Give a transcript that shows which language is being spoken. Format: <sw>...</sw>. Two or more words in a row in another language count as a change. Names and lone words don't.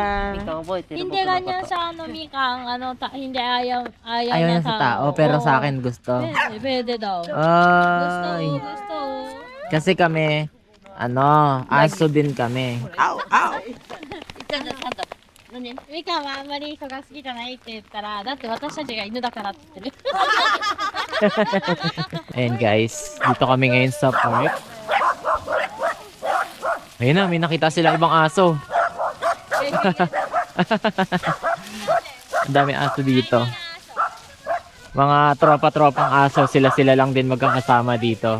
<tl>Hindi ganyan sa Mika, ang hindi ayaw Ayaw niya niya sa tao, pero sa akin gusto. Pwede daw. Ay, Gusto. kasi kami, aso din kami.</tl> <ja>Mika はあんまり人が好きじゃないって言ったら、だって私たちが犬だからって言ってる。</ja> <tl>Ayan guys, dito kami ngayon sa park. Ayun na, may nakita silang ibang aso. Ang dami aso dito. Mga tropa-tropang aso, sila lang din magkakasama dito.</tl>